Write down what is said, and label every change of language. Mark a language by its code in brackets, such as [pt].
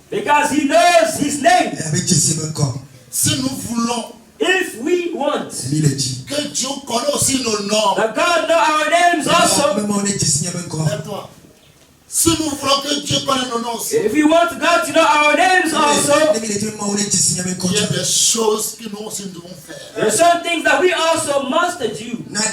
[en] Because he knows his name. [fr] Si nous voulons [en] If we want [fr] que Dieu connaisse aussi nos noms, [en] that God know our names also, [fr] lève-toi. Si nous voulons que Dieu connaisse nos noms aussi, [en] if we want God to know our names also, [fr] il y a des choses que nous aussi devons faire. [en] there are certain things that we also must do.